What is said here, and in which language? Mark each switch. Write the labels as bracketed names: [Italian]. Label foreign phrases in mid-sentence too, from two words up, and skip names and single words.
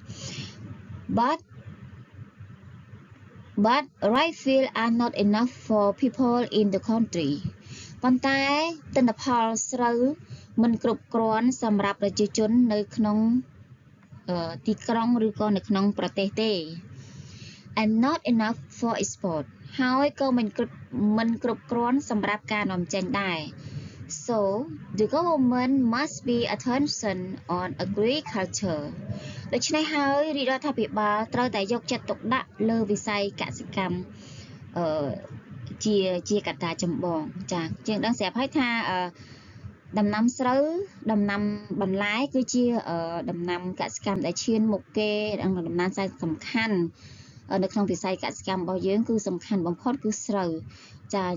[English] but rice fields are not enough for people in the country [Khmer] ប៉ុន្តែទិន្នផលស្រូវមិនគ្រប់ គ្រាន់សម្រាប់ប្រជាជននៅក្នុងទីក្រុងឬក៏នៅក្នុងប្រទេសទេ [English] and not enough for export [Khmer] ហើយក៏មិនគ្រប់គ្រាន់សម្រាប់ការនាំចេញដែរ [English] so the government must be attention on agriculture [Khmer] ដូច្នេះហើយរាជរដ្ឋាភិបាលត្រូវតែយកចិត្តទុកដាក់លើវិស័យកសិកម្ម ជាកត្តាចម្បងយើងដឹងស្រាប់ហើយថាដំណាំស្រូវដំណាំបន្លែគឺជាដំណាំកសិកម្មដែលឈានមុខគេដំណាំសំខាន់នៅក្នុងវិស័យកសិកម្មរបស់យើងគឺសំខាន់បំផុតគឺស្រូវអ